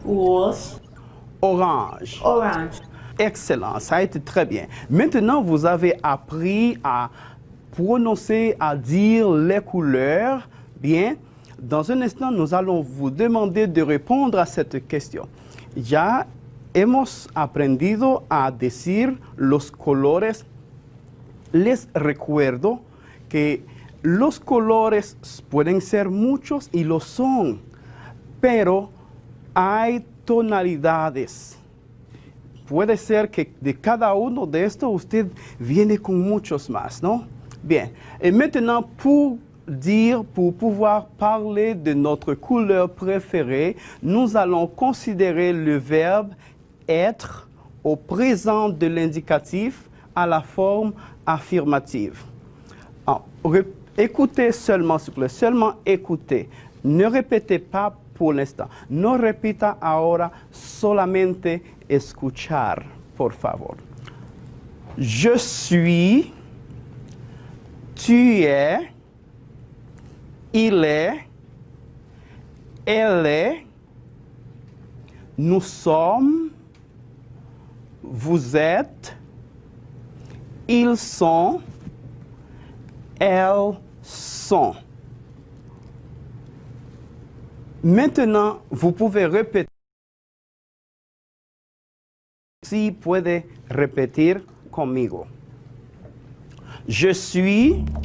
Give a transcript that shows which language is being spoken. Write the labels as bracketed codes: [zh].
[fr] rose, orange. orange. Excellent, ça a été très bien. Maintenant, vous avez appris à prononcer, à dire les couleurs. Bien, dans un instant, nous allons vous demander de répondre à cette question. [es] Ya hemos aprendido a decir los colores. Les recuerdo que los colores pueden ser muchos y lo son, pero hay tonalidades. Puede ser que de cada uno de estos usted viene con muchos más, ¿no? [fr] Bien, et maintenant pour pouvoir parler de notre couleur préférée, nous allons considérer le verbe être au présent de l'indicatif à la forme affirmative. Alors, écoutez seulement, s'il vous plaît, seulement écoutez. Ne répétez pas por l'instant. [es] No repita ahora, solamente escuchar, por favor. [fr] Je suis, tu es, il est, elle est, nous sommes, vous êtes, ils sont, elles sont. Maintenant, vous pouvez répéter. [es] Si puede repetir conmigo. [fr] Je suis,